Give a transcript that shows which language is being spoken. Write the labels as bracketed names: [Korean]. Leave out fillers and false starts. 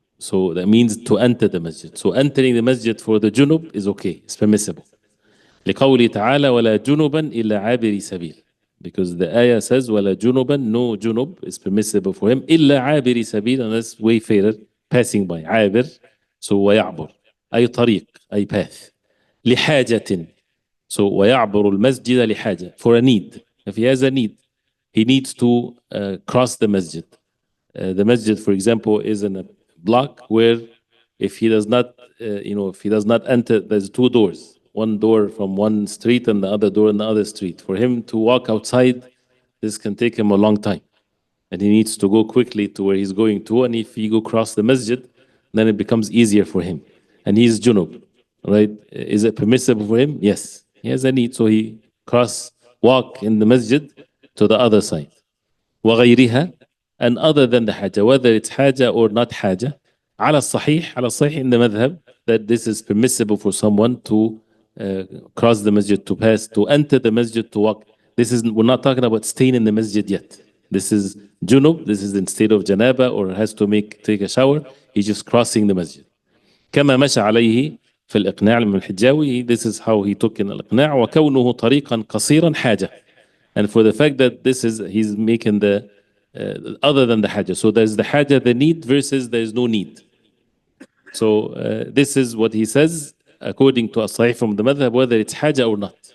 [English] So that means to enter the masjid. So entering the masjid for the junub is okay, it's permissible. [Arabic] لقوله تعالى ولا جنبا إلا عابر سبيل, [English] because the ayah says [Arabic] ولا جنبا, [English] no junub is permissible for him [Arabic] إلا عابر سبيل, [English] unless wayfarer passing by. [Arabic] عابر, so ويعبر أي طريق, أي path. لحاجة, so ويعبر المسجد لحاجة, [English] for a need. If he has a need, he needs to cross the masjid. The masjid, for example, is in a block where if he does not, if he does not enter, there's two doors. One door from one street and the other door in the other street. For him to walk outside, this can take him a long time. And he needs to go quickly to where he's going to. And if he go cross the masjid, then it becomes easier for him. And he's junub, right? Is it permissible for him? Yes. He has a need, so he walk in the masjid to the other side. وغيرها, and other than the haja, whether it's haja or not haja, [Arabic] على الصحيح [English] in the madhab, that this is permissible for someone to cross the masjid, to pass, to enter the masjid, to walk. We're not talking about staying in the masjid yet. This is junub, this is in state of janaba or has to take a shower. He's just crossing the masjid. [Arabic] كما مشى عليه في الإقناع من الحجاوي, [English] this is how he took in [Arabic] الإقناع. وكونه طريقا قصيرا حاجة, [English] and for the fact that he's making the other than the haja. So there's the haja, the need, versus there's no need. So this is what he says according to as-sahih from the madhab, whether it's haja or not.